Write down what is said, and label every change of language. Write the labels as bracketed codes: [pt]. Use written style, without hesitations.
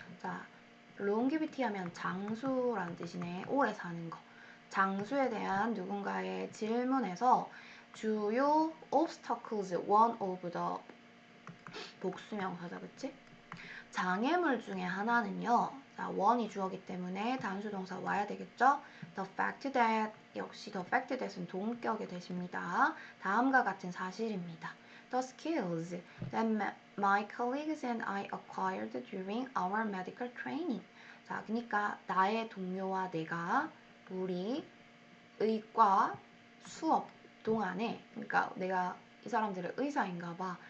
[ko] 자, longevity 하면 장수라는 뜻이네. 오래 사는 거. 장수에 대한 누군가의 질문에서 주요 obstacles, [en] one of the [ko] 복수명사다, 그치? 장애물 중에 하나는요. 자, one이 주어기 때문에 단수동사 와야 되겠죠? [en] The fact that, [ko] 역시 [en] the fact that은 [ko] 동격의 대시입니다. 다음과 같은 사실입니다. [en] The skills that my colleagues and I acquired during our medical training. [ko] 자, 그러니까 나의 동료와 내가 우리 의과 수업 동안에, 그러니까 내가 이 사람들의 의사인가 봐.